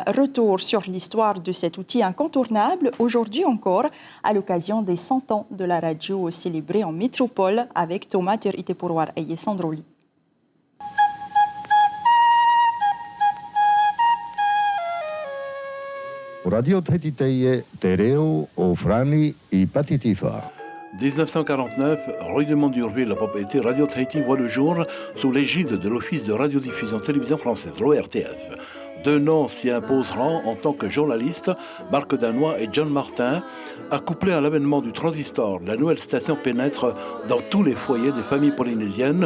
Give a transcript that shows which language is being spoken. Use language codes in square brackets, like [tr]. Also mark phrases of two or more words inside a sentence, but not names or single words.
[fr] Retour sur l'histoire de cet outil incontournable, aujourd'hui encore, à l'occasion des 100 ans de la radio célébrée en métropole avec Thomas Itepuruar et Sandroli. [ty] Radio Tahiti te reo o frani I Patitifa. [fr] 1949, règlement d'Urville, la propriété Radio Tahiti voit le jour sous l'égide de l'Office de radiodiffusion télévision française, l'ORTF. 2 noms s'y imposeront en tant que journalistes, Marc Danois et John Martin. Accouplés à l'avènement du transistor, la nouvelle station pénètre dans tous les foyers des familles polynésiennes.